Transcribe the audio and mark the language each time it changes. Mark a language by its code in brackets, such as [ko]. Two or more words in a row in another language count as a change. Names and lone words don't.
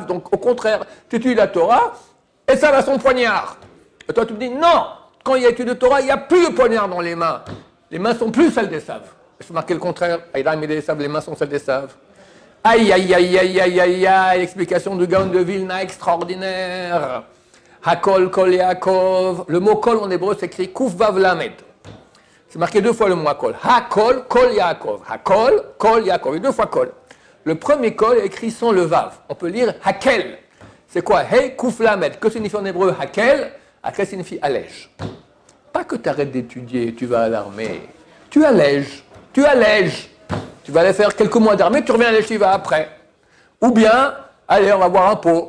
[fr] Donc, au contraire, tu étudies la Torah, Esav a son poignard. Et toi, tu me dis, non, quand il y a étude de Torah, il n'y a plus de poignard dans les mains. Les mains sont plus celles d'Esav. Je marquer le contraire. Aïdam et d'Esav, les mains sont celles d'Esav. Aïe, aïe, aïe, aïe, aïe, aïe, aïe, explication du Gaon de Vilna extraordinaire. [he] הקול קול יעקב. [fr] Le mot kol en hébreu s'écrit [he] קוף וו למד. [fr] C'est marqué deux fois le mot Hakol. [he] הקול קול יעקב. הקול קול יעקב. [fr] Et deux fois kol. Le premier kol est écrit sans le Vav. On peut lire Hakel. C'est quoi? [he] הא קוף למד. [fr] Que signifie en hébreu Hakel? Hakel signifie allège. Pas que tu arrêtes d'étudier, tu vas à l'armée. Tu allèges. Tu allèges. Tu vas aller faire quelques mois d'armée, tu reviens à l'Eshiva après. Ou bien, allez, on va boire un pot.